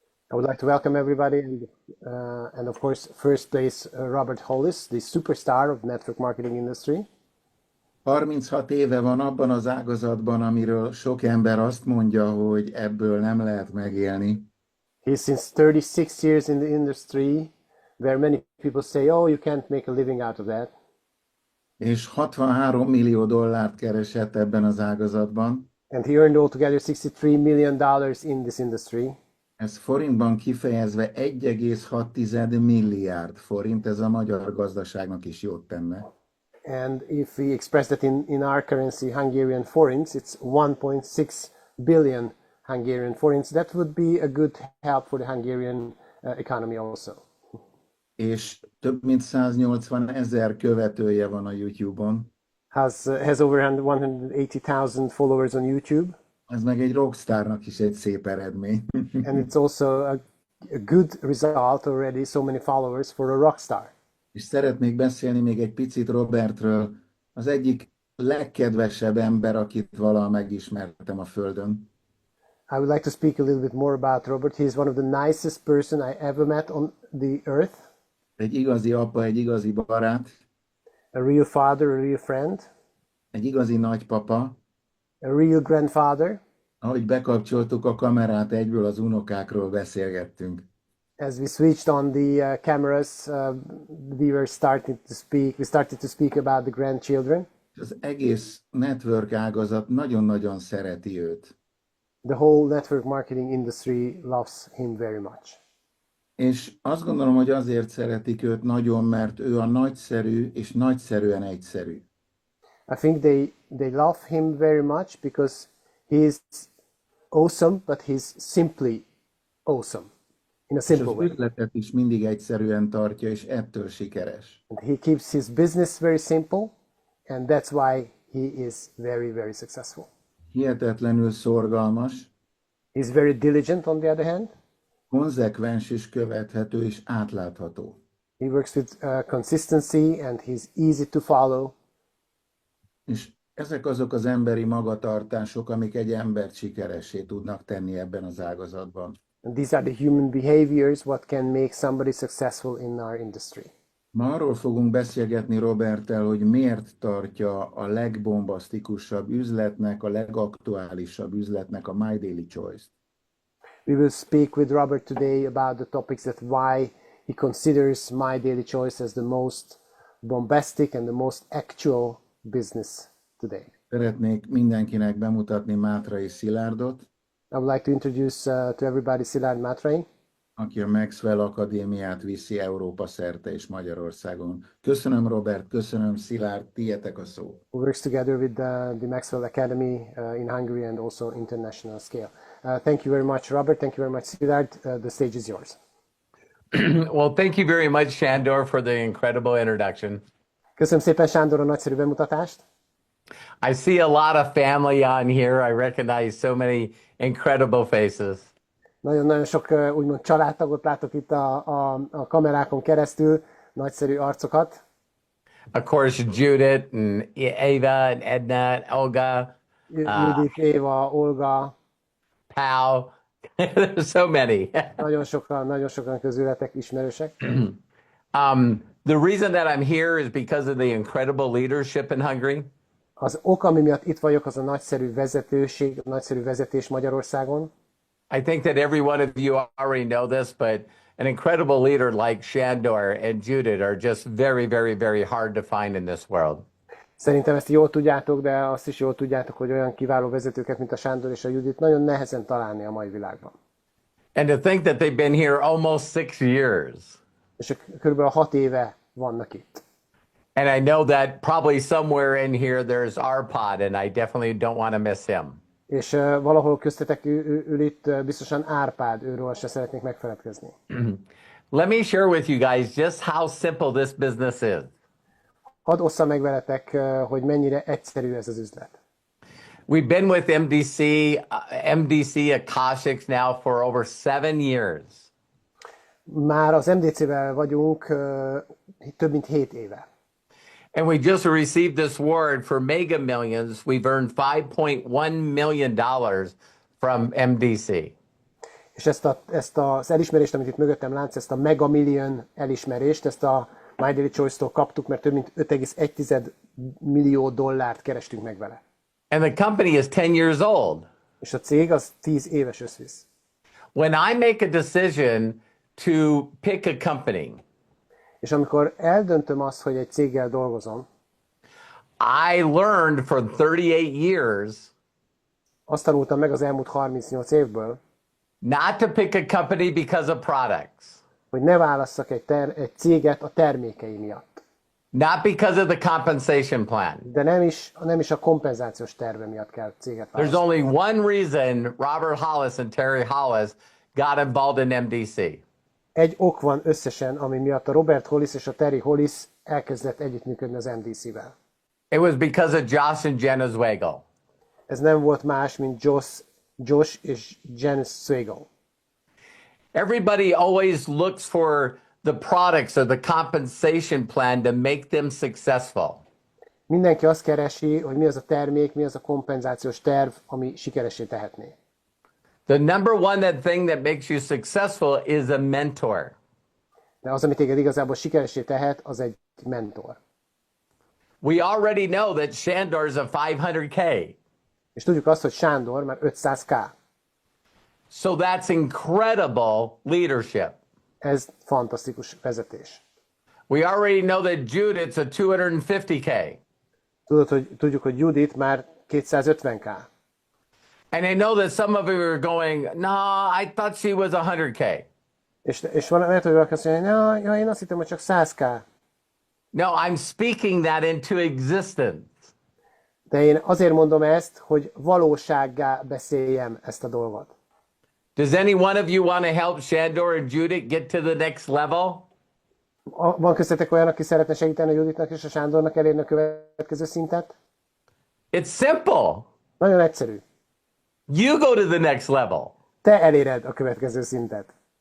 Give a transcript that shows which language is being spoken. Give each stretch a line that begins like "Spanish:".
English: I would like to welcome everybody, and of course, first place Robert Hollis, the superstar of network marketing industry.
Hungarian: 36 éve van abban az ágazatban, amiről sok ember azt mondja, hogy ebből nem lehet megélni.
English: He's since 36 years in the industry, where many people say, oh, you can't make a living out of that.
Hungarian: És 63 millió dollárt keresett ebben az ágazatban.
English: And he earned altogether $63 million in this industry.
Hungarian: Ez forintban kifejezve 1,6 milliárd forint, ez a magyar gazdaságnak is jót tenne.
English: And if we express that in our currency, Hungarian forints, it's 1.6 billion Hungarian forints. That would be a good help for the Hungarian economy also.
Hungarian: És több mint 180 000 követője van a YouTube-on.
English: Has over 180,000 followers on YouTube.
Hungarian: Ez meg egy rockstárnak is egy szép eredmény.
English: And it's also a good result already, so many followers for a rock star.
Hungarian: És szeretnék beszélni még egy picit Robertről, az egyik legkedvesebb ember, akit valaha megismertem a Földön.
English: I would like to speak a little bit more about Robert. He is one of the nicest person I ever met on the earth.
Hungarian: Egy igazi apa, egy igazi barát.
English: A real father, a real friend.
Hungarian: Egy igazi nagypapa.
English: A real grandfather.
Hungarian: Ahogy bekapcsoltuk a kamerát, egyből az unokákról beszélgettünk.
English: As we switched on the cameras, we started to speak about the grandchildren.
Hungarian: Az egész network ágazat nagyon-nagyon szereti őt.
English: The whole network marketing industry loves him very much.
Hungarian: És azt gondolom, hogy azért szeretik őt nagyon, mert ő a nagyszerű és nagyszerűen egyszerű.
English: I think they love him very much because he's awesome, but he's simply awesome. In a simple way.
Hungarian: És az üzletet is mindig egyszerűen tartja, és ettől sikeres.
English: And he keeps his business very simple, and that's why he is very, very successful.
Hungarian: Hihetetlenül szorgalmas.
English: He's very diligent on the other hand.
Hungarian: Konzekvens és követhető és átlátható.
English: He works with consistency and he's easy to follow.
Hungarian: És ezek azok az emberi magatartások, amik egy embert sikeressé tudnak tenni ebben az ágazatban.
English: And these are the human behaviors what can make somebody successful in our industry.
Hungarian: Ma arról fogunk beszélgetni Roberttel, hogy miért tartja a legbombasztikusabb üzletnek, a legaktuálisabb üzletnek a My Daily Choice-t.
English: We will speak with Robert today about the topics that why he considers My Daily Choice as the most bombastic and the most actual business today.
Hungarian: Szeretnék mindenkinek bemutatni Mátrai Szilárdot.
English: I would like to introduce to everybody Szilárd Mátrai,
Hungarian: aki a Maxwell Akadémiát viszi Európa szerte és Magyarországon. Köszönöm Robert, köszönöm Szilárd, tietek a szó.
English: who works together with the Maxwell Academy in Hungary and also international scale. Thank you very much, Robert. Thank you very much, Szilárd. The stage is yours. Well, thank you very much, Sándor, for the incredible introduction.
Hungarian: Köszönöm szépen, Sándor, a nagyszerű bemutatást.
English: I see a lot of family on here. I recognize so many incredible faces.
Hungarian: Nagyon-nagyon sok úgymond családtagot látok itt a kamerákon keresztül, nagyszerű arcokat.
English: Of course, Judith and Ava and Edna and Olga,
Hungarian: Judith, Éva, Olga,
English: Pal. There's so many.
Hungarian: nagyon sokan közületek ismerősek.
English: The reason that I'm here is because of the incredible leadership in Hungary.
Hungarian: Az ok, ami miatt itt vagyok, az a nagyszerű vezetőség, a nagyszerű vezetés Magyarországon.
English: I think that every one of you already know this, but an incredible leader like Sándor and Judith are just very, very, very hard to find in this world.
Hungarian: Szerintem ezt jól tudjátok, de azt is jól tudjátok, hogy olyan kiváló vezetőket, mint a Sándor és a Judit nagyon nehezen találni a mai világban.
English: And to think that they've been here almost 6 years.
Hungarian: És körülbelül 6 éve vannak itt.
English: And I know that probably somewhere in here there's Arpad, and I definitely don't want to miss him.
Hungarian: És valahol köztetek ül itt biztosan Árpád, őről se szeretnék megfeledkezni.
English: Let me share with you guys just how simple this business is.
Hungarian: Hadd osszam meg veletek, hogy mennyire egyszerű ez az üzlet.
English: We've been with MDC Akashx now for over 7 years.
Hungarian: Már az MDC-vel vagyunk több mint 7 éve.
English: And we just received this award for Mega Millions. We've earned $5.1 million from MDC.
Hungarian: És ezt az elismerést, amit itt mögöttem látsz, ezt a megamillion elismerést, ezt a My Daily Choice-tól kaptuk, mert több mint 5,1 millió dollárt kerestünk meg vele.
English: And the company is 10 years old.
Hungarian: És a cég az 10 éves összvisz.
English: When I make a decision to pick a company,
Hungarian: És amikor eldöntöm azt, hogy egy céggel dolgozom,
English: I learned for 38 years
Hungarian: azt tanultam meg az elmúlt 38 évből,
English: not to pick a company because of products,
Hungarian: hogy ne válasszak egy céget a termékei miatt.
English: not because of the compensation plan.
Hungarian: De nem is a kompenzációs terve miatt kell céget
English: There's
Hungarian: választani.
English: only one reason Robert Hollis and Terry Hollis got involved in MDC.
Hungarian: Egy ok van összesen, ami miatt a Robert Hollis és a Terry Hollis elkezdett együttműködni az MDC-vel.
English: It was because of Josh and Jenna Zweigel.
Hungarian: Ez nem volt más, mint Josh és Jen Zweigel.
English: Everybody always looks for the products or the compensation plan to make them successful.
Hungarian: Mindenki azt keresi, hogy mi az a termék, mi az a kompenzációs terv, ami sikeresé tehetné.
English: The number one thing that makes you successful is a mentor.
Hungarian: De az, ami téged igazából sikeresé tehet, az egy mentor.
English: We already know that Shandor's a 500K.
Hungarian: És tudjuk azt, hogy Sándor már 500K.
English: So that's incredible leadership.
Hungarian: Ez fantasztikus vezetés.
English: We already know that Judith's a 250K.
Hungarian: Tudjuk, hogy Judith már 250K.
English: And I know that some of you are going, no, I thought she was 100K.
Hungarian: És lehet, hogy valaki azt mondja, ja, én azt hittem, hogy csak 100K.
English: No, I'm speaking that into existence.
Hungarian: De én azért mondom ezt, hogy valósággá beszéljem ezt a dolgot.
English: Does any one of you want to help Shandor and Judith get to the next level?
Hungarian: Van köztetek olyan, aki szeretne segíteni a Juditnak és a Sándornak elérni a következő szintet?
English: It's simple.
Hungarian: Nagyon egyszerű.
English: You go to the next level.
Hungarian: Te eléred a következő szintet.